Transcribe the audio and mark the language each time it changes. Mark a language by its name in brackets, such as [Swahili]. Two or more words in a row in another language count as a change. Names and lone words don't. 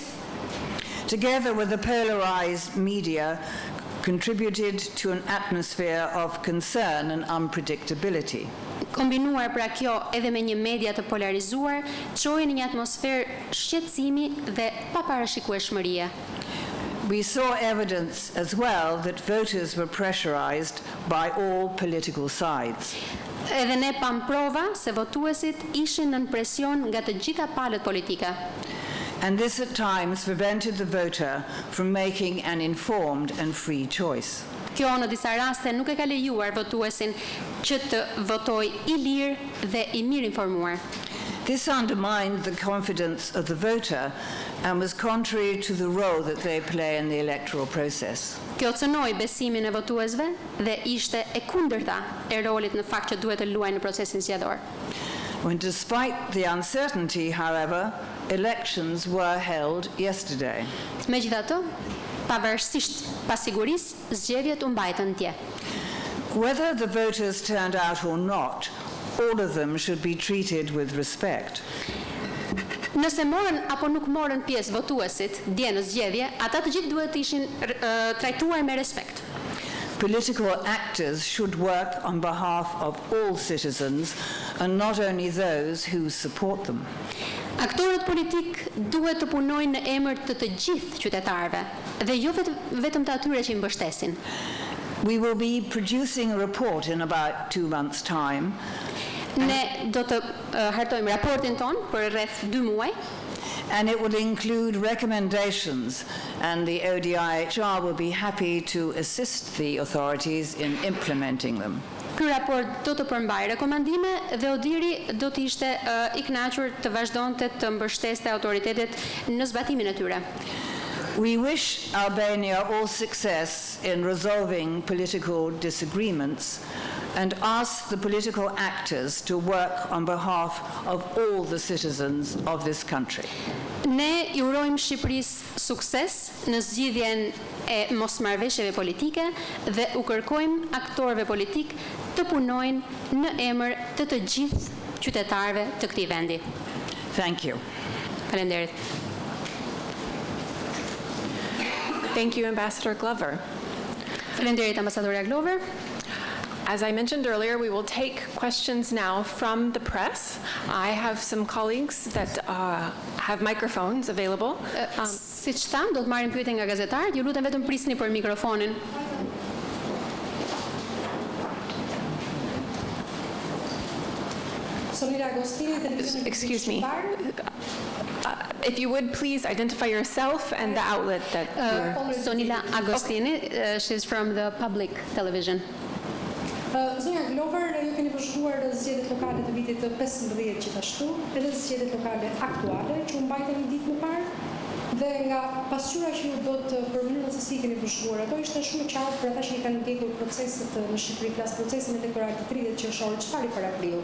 [English] together with the polarized media, contributed to an atmosphere of concern and unpredictability. [Albanian] Kombinuar pra kjo edhe me një media të polarizuar, çoi në një atmosferë shqetësimi dhe paparashikueshmërie. [English] We saw evidence as well that voters were pressurized by all political sides. [Albanian] Edhe ne pam prova se votuesit ishin nën presion nga të gjitha palët politike. [English] And this at times prevented the voter from making an informed and free choice. [Albanian] Kjo në disa raste nuk e ka lejuar votuesin që të votojë I lirë dhe I mirë informuar. [English] This undermined the confidence of the voter and was contrary to the role that they play in the electoral process. [Albanian] Kjo cënoi besimin e votuesve dhe ishte e kundërta e rolit në fakt që duhet të luajë në procesin zgjedhor. [English] When despite the uncertainty, however, elections were held yesterday. [Albanian] Megjithatë, pavarësisht pasigurisë, zgjedhjet u mbajtën dje. [English] Whether the voters turned out or not, all of them should be treated with respect. [Albanian] Nëse morën apo nuk morën pjesë votuesit dje në zgjedhje, ata të gjithë duhet të ishin trajtuar me respekt. [English] Political actors should work on behalf of all citizens and not only those who support them. [Albanian] Aktorët politik duhet të punojnë në emër të të gjithë qytetarëve dhe jo vetëm të atyre që i mbështesin. [English] We will be producing a report in about 2 months' time. [Albanian] Ne do të hartojmë raportin ton për rreth 2 muaj. [English] And it will include recommendations, and the ODIHR will be happy to assist the authorities in implementing them. [Albanian] Ky raport do të përmbajë rekomandime dhe ODIHR-i do të ishte i kënaqur të vazhdonte të mbështeste autoritetet në zbatimin e tyre. [English] We wish Albania all success in resolving political disagreements and ask the political actors to work on behalf of all the citizens of this country. [Albanian] Ne i urojmë Shqipërisë sukses në zgjidhjen e mosmarrëveshjeve politike dhe u kërkojmë aktorëve politik të punojnë në emër të të gjithë qytetarëve të këtij vendi. [English] Thank you. [Albanian] Faleminderit. [English] Thank you, Ambassador Glover. [Albanian] Faleminderit ambasadorja Glover. [English] As I mentioned earlier, we will take questions now from the press. I have some colleagues that have microphones available. [Albanian] Siç tham, do të marrim pyetje nga gazetarët. Ju lutem vetëm prisni për mikrofonin. [English] Excuse me. If you would please identify yourself and the outlet that you're... Sonila Agostini, she's from the public television. [Albanian] Zonja Glover, ju keni vazhduar zgjedhjet lokale të vitit të 15 gjithashtu, edhe zgjedhjet lokale aktuale që u mbajtën një ditë më parë dhe nga pasqyra që ju do të përmendur se si keni vazhduar ato ishte shumë e qartë për ata që i kanë ndjekur proceset në Shqipëri, flas procesin elektoral të 30 qershorit, çfarë para prill.